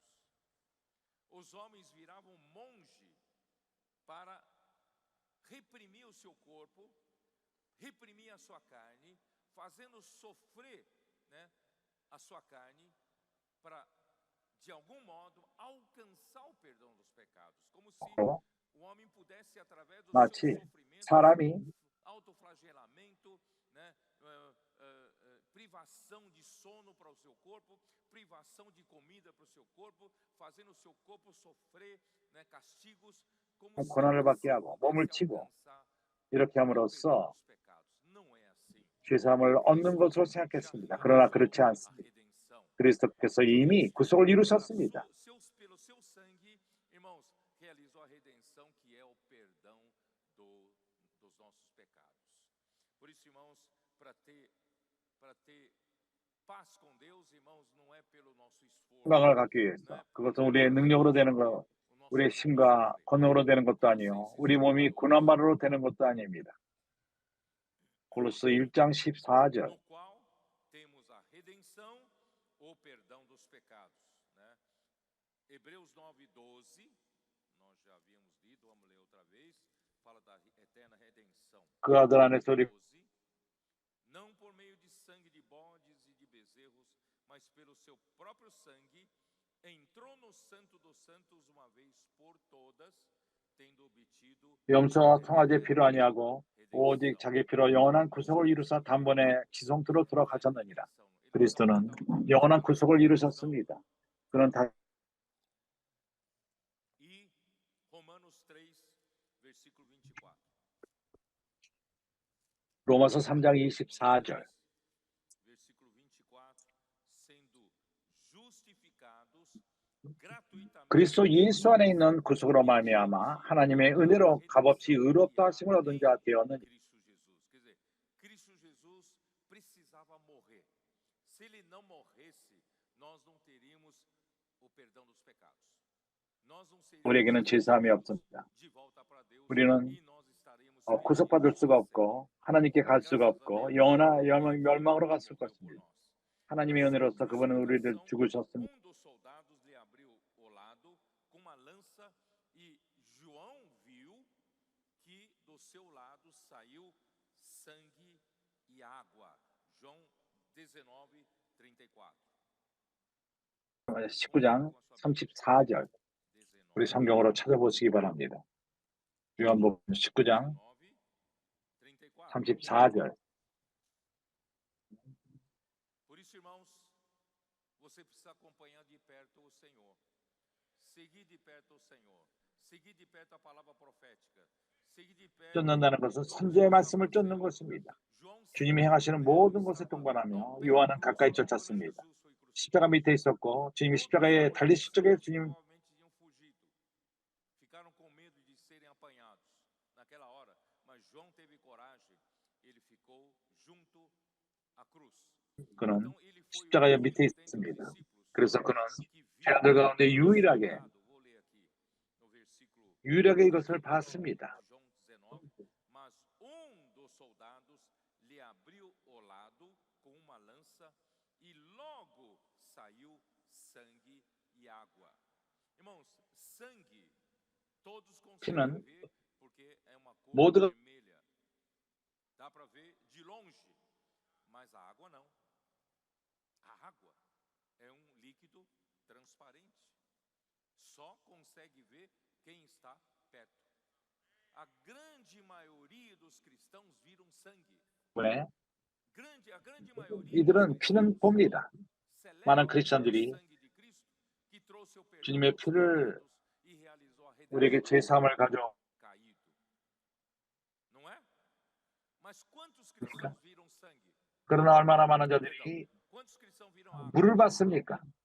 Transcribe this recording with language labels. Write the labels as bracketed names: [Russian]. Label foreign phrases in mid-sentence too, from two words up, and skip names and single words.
[Portuguese] Os homens viravam monge para reprimir o seu corpo, reprimir a sua carne, fazendo sofrer, né, a sua carne, para de algum modo alcançar o perdão dos pecados, como se o homem pudesse através do seu [Korean] 마치 [Portuguese] sofrimento, [Korean] 사람이 [Portuguese] autoflagelamento, né, privação de sono para o seu corpo, privação de comida para o seu corpo, fazendo o seu corpo sofrer, né, castigos, como se [Korean] 고난을 받게 하고 몸을 [Portuguese] pudesse [Korean] 치고 [Portuguese] alcançar [Korean] 이렇게 [Portuguese] o perdão [Korean] 함으로써 [Portuguese] dos pecados. Não é assim. [Korean] 죄사함을 얻는 것으로 생각했습니다. 그러나 그렇지 [Portuguese] A [Korean] 않습니다. [Portuguese] redenção. [Korean] 그리스도께서 이미 구속을 이루셨습니다. [Portuguese] Pelo seu sangue, irmãos, realizou a redenção, que é o perdão dos nossos pecados. Por isso, irmãos, para ter paz com Deus, irmãos, não é pelo nosso esforço. [Korean] 희망을 갖기 위해서 그것은 우리의 능력으로 되는 것, 우리의 힘과 권능으로 되는 것도 아니요, 우리 몸이 군함만으로 되는 것도 아닙니다. 골로새 1장 14절. [Portuguese] No qual temos a redenção, o perdão dos pecados, né? Hebreus 9:12, nós já havíamos lido, vamos ler outra vez, fala da eterna redenção. [Korean] 그 아들 안에서 우리 [Portuguese] Não por meio de sangue de bodes e de bezerros, mas pelo seu próprio sangue, entrou no santo dos santos uma vez por todas, tendo obtido [Korean] 염소와 송아지의 피로 아니하고 오직 자기 피로 영원한 구속을 이루사 단번에 지성토로 돌아가셨느니라. 그리스도는 영원한 구속을 이루셨습니다. 그는 다 [Portuguese] E Romanos 3, versículo 24. [Korean] 로마서 3장 24절. [Portuguese] Versículo 24, sendo justificados gratuitamente. [Korean] 그리스도 예수 안에 있는 구속으로 말미암아 하나님의 은혜로 값없이 의롭다 하심을 얻은 자 되었느니. [Portuguese] Cristo Jesus precisava morrer. Se ele não morresse, nós não teríamos o perdão dos pecados. Nós não [Korean] 우리에게는 죄사함이 없습니다. [Portuguese] de volta para Deus [Korean] 우리는 [Portuguese] e nós estaremos [Korean] 구속받을 수가 없고 하나님께 갈 수가 없고 영원한 멸망으로 갔을 것입니다. 하나님의 은혜로서 그분은 우리를 죽으셨습니다. [Portuguese] Um dos soldados lhe abriu o lado com uma lança e João viu que do seu lado saiu sangue e água. João 19:34. [Korean] 19장 34절. 우리 성경으로 찾아보시기 바랍니다. 요한복음 19장 34절. [Portuguese] Por isso, irmãos, você precisa acompanhar de perto o Senhor. Seguir de perto o Senhor. Seguir de perto a palavra profética. seguir de perto [Korean] 쫓는다는 것은 선지의 말씀을 쫓는 것입니다. 주님이 행하시는 모든 것에 동반하며 요한은 가까이 쫓았습니다. 십자가 밑에 있었고 주님이 십자가에 달리실 적에 주님 [Portuguese] ficaram com medo de serem apanhados naquela hora, mas João teve coragem, ele ficou junto à cruz. [Korean] 그는 십자가의 밑에 있습니다. 그래서 그는 제자들 가운데 유일하게 이것을 봤습니다. [Portuguese] Mas dos soldados lhe abriu o lado com uma lança e logo saiu sangue e água. Irmãos, sangue todos conseguem ver porque é uma cor vermelha. Dá para ver de longe, mas a água não. A água é um líquido transparente. Só consegue ver quem está perto. A grande maioria dos cristãos viram sangue. [Korean] 왜? [Portuguese] A grande maioria [Korean] 이들은 피는 봅니다. 많은 크리스천들이 주님의 피를 우리에게 죄사함을 가져 그러나 얼마나 많은 자들이 물을 받습니까?